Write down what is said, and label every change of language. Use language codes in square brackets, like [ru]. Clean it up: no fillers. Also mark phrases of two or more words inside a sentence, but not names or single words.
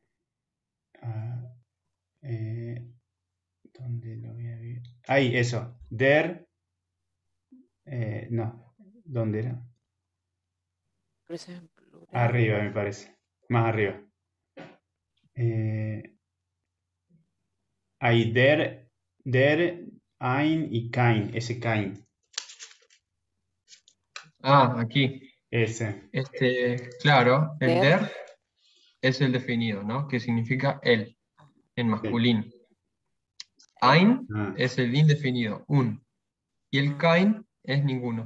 [es] ah, eh, ¿dónde lo voy a ver? Ahí, eso. Der, no, ¿dónde era? pero ese es en plural. Arriba, me parece. Más arriba. Eh, Hay [de] der, ein [es] y kein. Ese kein. aquí. Ese. Claro, el Der, der es el definido, ¿no? Que significa él, en Sí. masculino. Ein Ah, es el indefinido, un. Y el kein es ninguno,